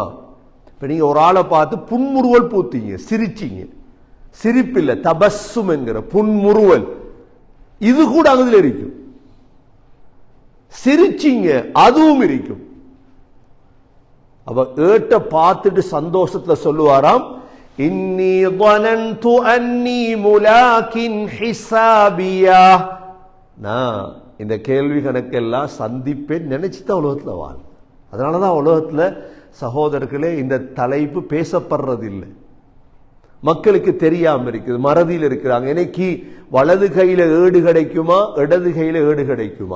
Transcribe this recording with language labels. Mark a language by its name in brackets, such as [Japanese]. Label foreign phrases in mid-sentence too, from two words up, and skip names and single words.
[Tamil] இப்ப நீங்க ஒரு ஆளை பார்த்து புன்முறுவல் பூத்தீங்க, சிரிச்சீங்க, சிரிப்பில்லை தபஸ்ஸும் என்கிற புன்முறுவல், இது கூட அதுல இருக்கும். சிரிச்சீங்க அதுவும் இருக்கும். அவ ஏட்ட பார்த்துட்டு சந்தோஷத்துல சொல்லுவாராம், இன்னி [Arabic] ظننت أني ملاق حسابيا. [Tamil] நான் இந்த கேள்வி கணக்கெல்லாம் சந்திப்பேன் நினைச்சுதான் உலகத்துல வாழ். அதனாலதான் உலகத்துல சகோதரர்களே இந்த தலைப்பு பேசப்படுறது இல்லை, மக்களுக்கு தெரியாம இருக்குது, மறதியில் இருக்கிறாங்க. இன்னைக்கு வலது கையில ஏடு கிடைக்குமா, இடது கையில ஏடு கிடைக்குமா?